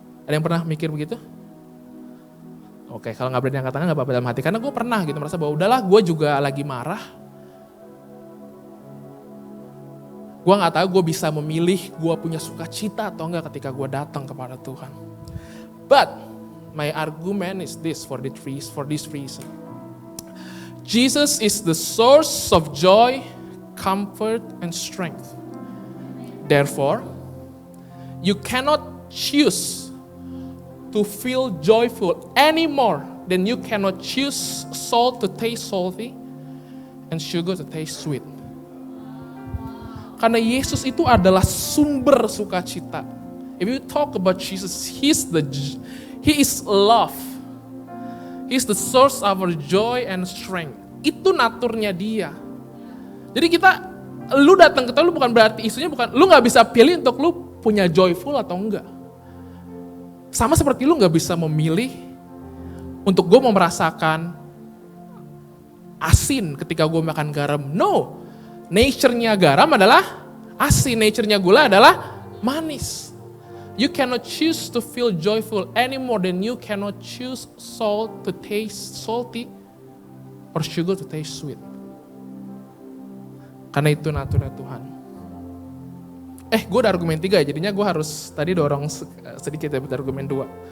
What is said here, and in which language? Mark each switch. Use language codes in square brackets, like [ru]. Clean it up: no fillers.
[id] Ada yang pernah mikir begitu? Oke, kalau nggak berani angkat tangan nggak apa-apa dalam hati, karena gue pernah gitu merasa bahwa udahlah, gue juga lagi marah. Gue nggak tahu gue bisa memilih gue punya sukacita atau enggak ketika gue datang kepada Tuhan. [en] But my argument is this for this reason. Jesus is the source of joy, comfort, and strength. Therefore, you cannot choose to feel joyful any more than you cannot choose salt to taste salty and sugar to taste sweet. [id] Karena Yesus itu adalah sumber sukacita. [en] If you talk about Jesus, He is love. He is the source of our joy and strength. [id] Itu naturnya Dia. Jadi lu datang ke Tuhan, lu bukan berarti isunya bukan, lu nggak bisa pilih untuk lu punya joyful atau enggak. Sama seperti lu nggak bisa memilih untuk gue mau merasakan asin ketika gue makan garam. No, nature-nya garam adalah asin, nature-nya gula adalah manis. [en] You cannot choose to feel joyful any more than you cannot choose salt to taste salty or sugar to taste sweet. [id] Karena itu naturnya Tuhan. Gue udah argumen 3, jadinya gue harus tadi dorong sedikit ya buat argumen 2.